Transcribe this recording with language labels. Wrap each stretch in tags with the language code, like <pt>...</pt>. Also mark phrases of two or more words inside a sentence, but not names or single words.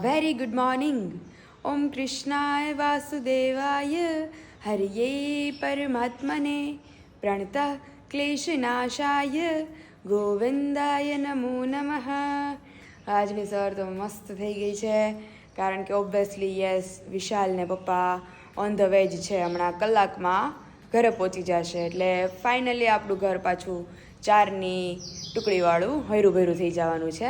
<en>Very good morning.</en> <sa>ओम कृष्णाय वासुदेवाय हरिये परमात्मने प्रणतः क्लेशनाशाय ગોવિંદાય નમો નમઃ.</sa> <gu>આજની સવાર તો મસ્ત થઈ ગઈ છે કારણ કે</gu> <en>obviously yes</en> <gu>વિશાલ ને પપ્પા</gu> <en>on the way</en> <gu>જ છે. હમણાં કલાકમાં ઘરે પહોંચી જશે એટલે ફાઇનલી આપણું ઘર પાછું ચારની ટુકડીવાળું હૈરું ભૈરું થઈ જવાનું છે.</gu>